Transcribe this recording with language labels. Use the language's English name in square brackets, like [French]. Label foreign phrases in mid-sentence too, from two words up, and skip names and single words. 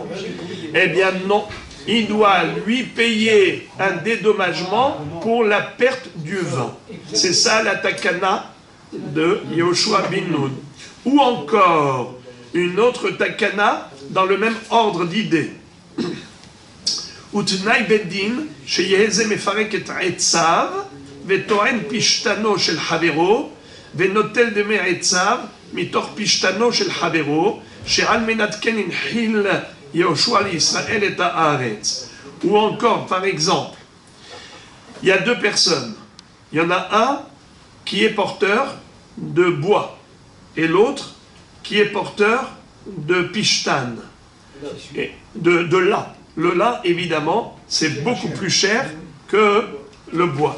[French] Eh bien non, il doit lui payer un dédommagement pour la perte du vin. C'est ça la takana de Yehoshua bin Nun. Ou encore, une autre takana dans le même ordre d'idées. [Hebrew] ותנאי בדין שיהא זה מפרק את עציו וטוען פשתנו של חברו, ונוטל דמי עצב מתוך פשטנו של חברו, שעל מנת כן הנחיל יהושע לישראל את הארץ. [French] Ou encore, par exemple, il y a deux personnes. Il y en a un qui est porteur de bois et l'autre qui est porteur de pishtan, de lin. Le lin, évidemment, c'est beaucoup plus cher que le bois.